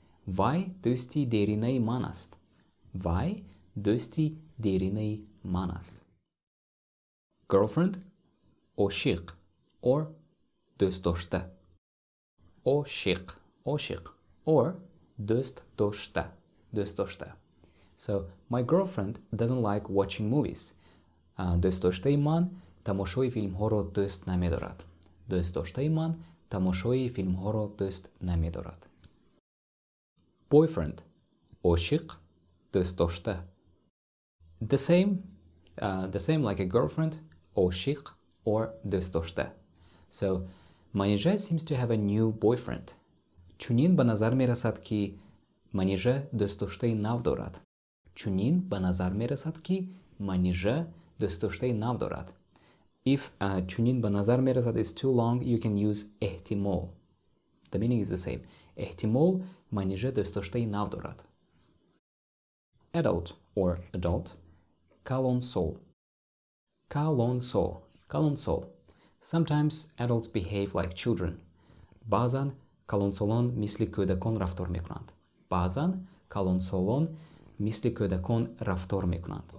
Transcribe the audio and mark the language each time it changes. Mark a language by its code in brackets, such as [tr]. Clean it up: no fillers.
[tg] Vai dosti derinei manast. Vai dosti derinei manast. [en] Girlfriend, oshik or dostoshta. [tg] Oshik, oshik or dostoshta. Dostoshta. [en] So my girlfriend doesn't like watching movies. [tg] Dostoshta man тамошои филмҳоро дӯст намедорад. Дӯстдоштаи ман тамошои филмҳоро дӯст намедорад. Boyfriend, ошиқ, дӯстдошта. [en] The same like a girlfriend, ошиқ or дӯстдошта. So Manija seems to have a new boyfriend. [tg] Чунин ба назар мерасад ки Манижа дӯстдоштаи нав дорад. Чунин ба назар мерасад ки Манижа дӯстдоштаи нав дорад. [en] If [tg] чунин ба назар мерасад [en] is too long, you can use эҳтимол. The meaning is the same. [tg] Эҳтимол Манижа дӯстдоштаи нав дорад. [en] Adult or adult, калонсол. Калонсол. Калонсол. Sometimes adults behave like children. [tg] Баъзан калонсолон мисли кӯдакон рафтор мекунанд. Баъзан калонсолон мисли кӯдакон рафтор мекунанд.